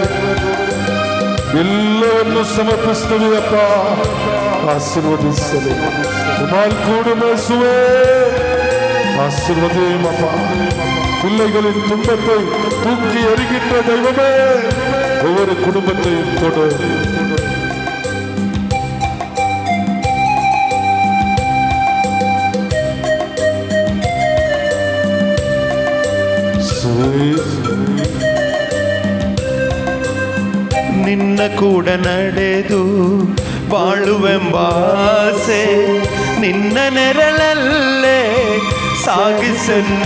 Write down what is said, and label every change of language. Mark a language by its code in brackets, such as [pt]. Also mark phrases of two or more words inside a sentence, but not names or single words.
[kn] ಎಲ್ಲವನ್ನು ಸಮರ್ಪಿಸ್ತೇವೆ ಅಪ್ಪ. ಆಶೀರ್ವದಿಸಲಿ. [ta] കൂടെ மேசுவே ஆசீர்வதியும் அப்பா. பிள்ளைகளின் துன்பத்தை தூக்கி எறிகின்ற தெய்வமே, ஒவ்வொரு குடும்பத்தையும் கொடு. [kn] ನಿನ್ನ ಕೂಡ ನಡೆದು ಬಾಳುವೆಂಬಾಸೆ, ನಿನ್ನ ನೆರಳಲ್ಲೇ ಸಾಗಿಸನ್ನ.